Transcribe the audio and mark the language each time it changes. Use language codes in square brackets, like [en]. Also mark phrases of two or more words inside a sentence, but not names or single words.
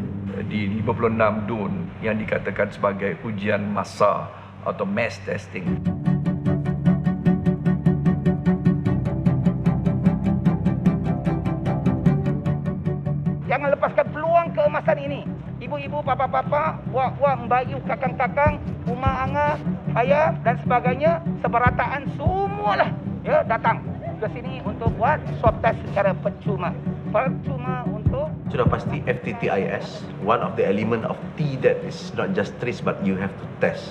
[ms] Di 56 DUN yang dikatakan sebagai ujian massa atau [en] mass testing. [ms] Jangan lepaskan peluang keemasan ini. Ibu-ibu, bapa-bapa, buak-buak, mbayu, kakang-kakang, umah angah, ayah dan sebagainya, seberataan semualah ya datang ke sini untuk buat [en] swab test [ms] secara percuma. Percuma untuk Sudah pasti FTTIS, [en] one of the element of T that is not just trace but you have to test.